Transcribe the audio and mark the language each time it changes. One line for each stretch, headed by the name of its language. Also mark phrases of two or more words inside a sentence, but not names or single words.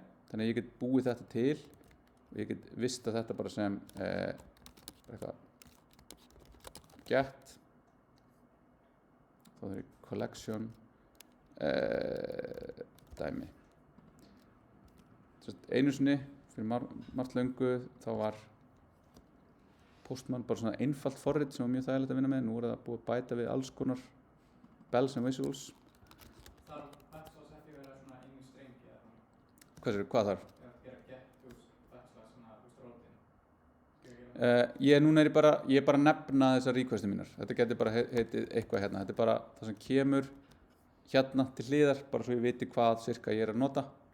Icelandic: Þannig að ég get búið þetta til og ég get vista þetta bara sem eitthvað get þá er ég collection dæmi einu sinni fyrir margt löngu þá var Postman bara svona einfalt forrit sem var mjög þægilegt að vinna með nú er það búið að bæta við alls konar
English: bells and whistles
Icelandic: Þarf backslash ekki vera svona inn í strengi eða þannig? Hvað þarf? Gera
English: get backslash
Icelandic: svona rótin Núna er ég bara að nefna þessar requesti mínar þetta getur bara heitið eitthvað hérna þetta er bara það sem kemur hérna til hliðar bara svo ég viti hvað cirka ég er að nota